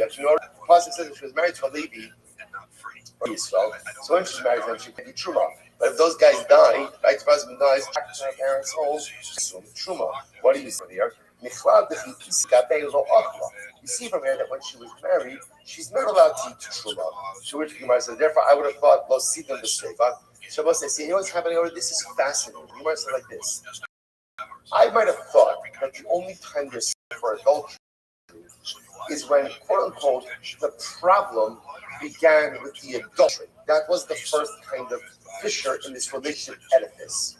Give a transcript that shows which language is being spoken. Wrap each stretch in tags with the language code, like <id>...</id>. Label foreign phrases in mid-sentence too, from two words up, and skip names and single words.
<en>Actually, the pasuk says if she was married to a Levi or Yisrael, so when she's married, then she can do truma. But if those guys die, right, if her husband dies, back to her parents' home, so truma. What do you see here? You see from here that when she was married, she's not allowed to eat truma. To which the Gemara says, therefore, I would have thought,</en> <he>לא סתם בשריפה.</he> <en>Shabbos says, see, you know what's happening over? This is fascinating. The Gemara says like this. I might have thought that the only time there's for adultery is when, quote unquote, the problem began with the adultery. That was the first kind of fissure in this relationship edifice.</en>